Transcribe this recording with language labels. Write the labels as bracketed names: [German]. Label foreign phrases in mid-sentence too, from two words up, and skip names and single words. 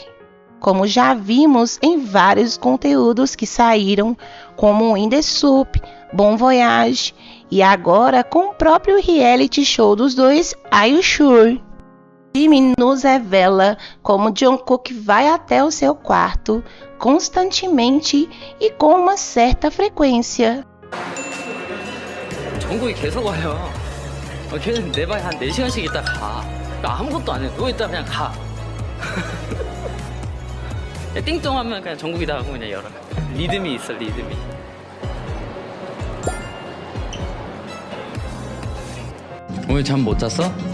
[Portuguese] Como já vimos em vários conteúdos que saíram, como [English] In The Soup, [French] Bon Voyage, [Portuguese] e agora com o próprio reality show dos dois, [English] Are You Sure? [Portuguese] Jimmy nos revela como Jungkook vai até o seu quarto constantemente e com uma certa frequência. [Korean] 정국이 계속 와요. 걔는 내 방에 한 4시간씩 있다 가. 나 아무것도 안 해. 누워있다 그냥 가. 띵똥하면 그냥 정국이다 하고 그냥 열어. 리듬이 있어, 리듬이. 오늘 잠 못 잤어?